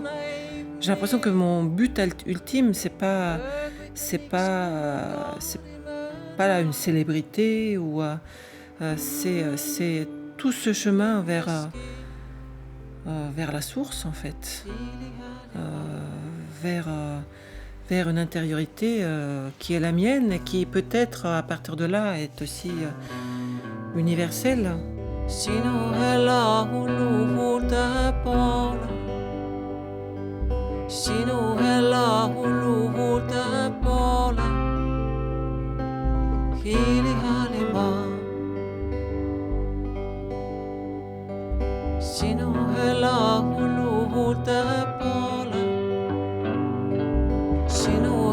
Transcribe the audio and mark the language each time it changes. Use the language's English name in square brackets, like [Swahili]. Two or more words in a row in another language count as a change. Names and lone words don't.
[French] J'ai l'impression que mon but ultime c'est pas une célébrité ou c'est tout ce chemin vers la source en fait. Vers une intériorité qui est la mienne et qui peut-être à partir de là est aussi universelle. [Estonian] Sinu lauluhuulte poole, sinu lauluhuulte poole, hiili häälima. Sinu lauluhuulte poole, sinu